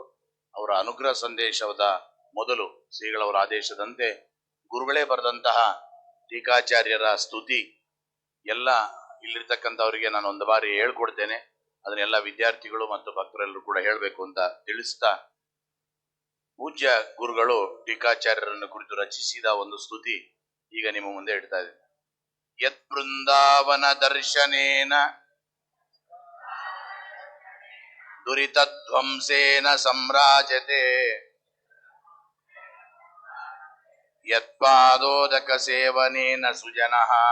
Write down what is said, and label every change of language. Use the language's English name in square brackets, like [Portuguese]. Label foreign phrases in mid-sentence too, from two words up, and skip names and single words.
[Kannada] ಅವರ ಅನುಗ್ರಹ ಸಂದೇಶದ ಮೊದಲು ಶ್ರೀಗಳವರ ಆದೇಶದಂತೆ ಗುರುಗಳೇ ಬರೆದಂತಹ ಟೀಕಾಚಾರ್ಯರ ಸ್ತುತಿ ಎಲ್ಲ ಇಲ್ಲಿರ್ತಕ್ಕಂಥವರಿಗೆ ನಾನು ಒಂದು ಬಾರಿ ಹೇಳ್ಕೊಡ್ತೇನೆ. ಅದನ್ನೆಲ್ಲ ವಿದ್ಯಾರ್ಥಿಗಳು ಮತ್ತು ಭಕ್ತರೆಲ್ಲರೂ ಕೂಡ ಹೇಳಬೇಕು ಅಂತ ತಿಳಿಸ್ತಾ, ಪೂಜ್ಯ ಗುರುಗಳು ಟೀಕಾಚಾರ್ಯರನ್ನು ಕುರಿತು ರಚಿಸಿದ ಒಂದು ಸ್ತುತಿ ಈಗ ನಿಮ್ಮ ಮುಂದೆ ಇಡ್ತಾ ಇದ್ದೇನೆ. [Sanskrit] ಯತ್ ಬೃಂದಾವನ ದರ್ಶನೇನ ದುರಿತಧ್ವಂಸೇನ ಸಂರಾಜತೆ ಯತ್ಪಾದೋದಕ ಸೇವನೇನ ಸುಜನಃ